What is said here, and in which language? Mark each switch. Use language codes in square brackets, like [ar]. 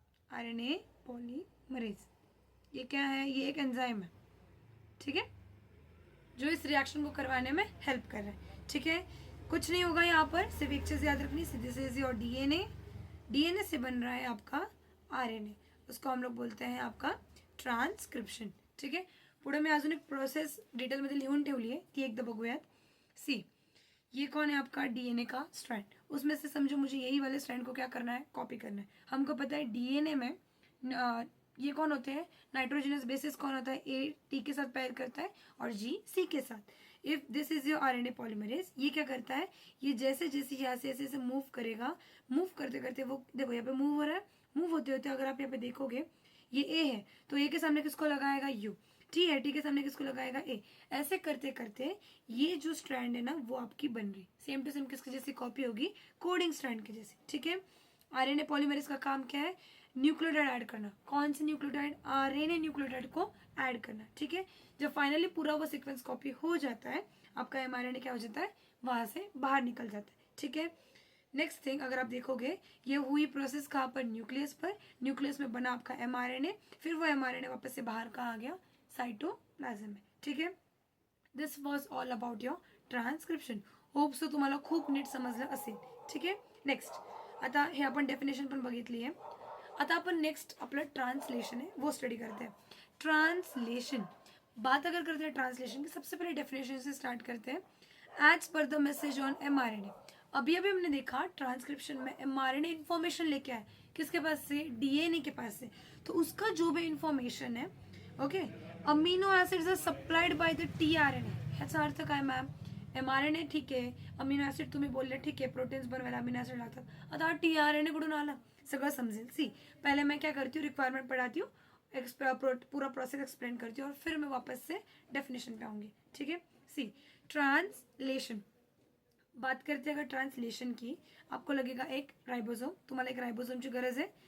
[hi] RNA polymerase ये क्या है, ये एक एंजाइम है। ठीक है, जो इस रिएक्शन को करवाने में हेल्प कर रहा है। ठीक है, कुछ नहीं होगा यहाँ पर, सिर्फ एक चीज याद रखनी, [en] This is your DNA. [hi] DNA से बन रहा है आपका आरएनए, उसको हम लोग बोलते हैं आपका ट्रांसक्रिप्शन। [mr] ठीक है, पुढे मी अजून एक प्रोसेस डिटेलमध्ये लिहून ठेवली आहे, ती एकदा बघूयात। [hi] सी, ये कौन है आपका, डीएनए का स्ट्रैंड। उसमें से समझो मुझे यही वाले स्ट्रैंड को क्या करना है, कॉपी करना है। हमको पता है डीएनए में ये कौन होते हैं, नाइट्रोजनस बेसिस कौन होता है, ए टी के साथ पैर करता है और जी सी के साथ। If this is your RNA polymerase, ये क्या करता है, ये जैसे जैसे यहाँ से ऐसे ऐसे मूव करेगा, मूव करते करते वो देखो यहाँ पे मूव हो रहा है, मूव होते होते अगर आप यहाँ पे देखोगे ये ए है तो ए के सामने किसको लगाएगा, यू, टी है, टी के सामने किसको लगाएगा, ए। ऐसे करते करते ये जो स्ट्रैंड है ना वो आपकी बन रही सेम टू सेम किसके जैसी कॉपी होगी, कोडिंग स्ट्रैंड के जैसी, ठीक है। आरएनए पॉलीमरेज का काम क्या है, न्यूक्लियोटाइड ऐड करना। कौन से न्यूक्लियोटाइड, आरएनए न्यूक्लियोटाइड को ऐड करना, ठीक है। जब फाइनली पूरा वो सीक्वेंस कॉपी हो जाता है, आपका एमआरएनए क्या हो जाता है, वहां से बाहर निकल जाता है, ठीक है। नेक्स्ट थिंग, अगर आप देखोगे ये हुई प्रोसेस कहाँ पर, न्यूक्लियस पर, न्यूक्लियस में बना आपका एमआरएनए, फिर वो एमआरएनए वापस से बाहर कहाँ आ गया, साइटोप्लाज्म में, ठीक है। [en] This was all about your transcription. [mr] Hope so तुम्हाला खूप नीट समजलं असेल, ठीक आहे. नेक्स्ट, आता हे आपण डेफिनेशन पण बघितली आहे. आता आपण नेक्स्ट आपलं [hi] ट्रांसलेशन है वो स्टडी करते हैं. ट्रांसलेशन, बात अगर करते हैं ट्रांसलेशन की, सबसे पहले डेफिनेशन से स्टार्ट करते हैं. [en] As per the message on mRNA. [hi] अभी अभी हमने देखा ट्रांसक्रिप्शन में एमआरएनए इन्फॉर्मेशन लेके आए, किसके पास से, डीएनए के पास से. तो उसका जो भी इन्फॉर्मेशन है, okay, [en] Amino acids are supplied by the tRNA. [mr] ह्याचा अर्थ काय मॅम, एमआरएनए ठीक आहे, अमिनो ऍसिड तुम्ही बोलले ठीक आहे, प्रोटीन्स बनवायला अमिनो ऍसिड लागतात. आता हा टीआरएनए कुठून आला, सगळं समझेल. [hi] सी, पहले मैं क्या करती हूँ, रिक्वायरमेंट पढ़ाती हूँ, पूरा प्रोसेस एक्सप्लेन करती हूँ और फिर मैं वापस से डेफिनेशन पे आऊंगी, ठीक है. सी, ट्रांसलेशन, बात करते हैं अगर ट्रांसलेशन की, आपको लगेगा एक राइबोसोम, तुम्हारा एक राइबोसोम की गरज है.